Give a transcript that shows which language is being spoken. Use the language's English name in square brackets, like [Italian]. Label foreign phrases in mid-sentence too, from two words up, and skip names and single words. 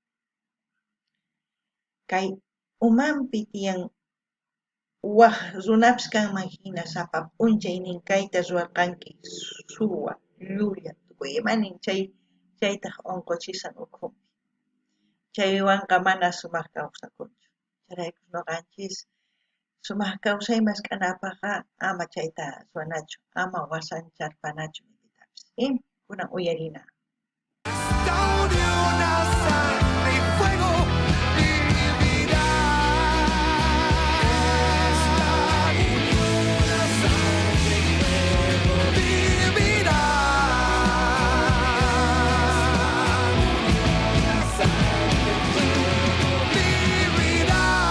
[Quechua] Kay umanpi tiyan waq runapas kanman hina sapa p'unchay nin kayta ruwarqanki suwa, llulla, tukuy imanin chaytaq unquchisan ukhunpi. Chaywanqa mana sumaq kawsakunchu. Chayraykun nuqanchis sumaq kawsay maskanapaqqa ama chayta ruwanachu, ama wasancharpanachu pitapis. Kunan uyarina. [Spanish] Esta unión a sangre y fuego vivirá. Esta unión a sangre y fuego vivirá. Unión a sangre y fuego vivirá.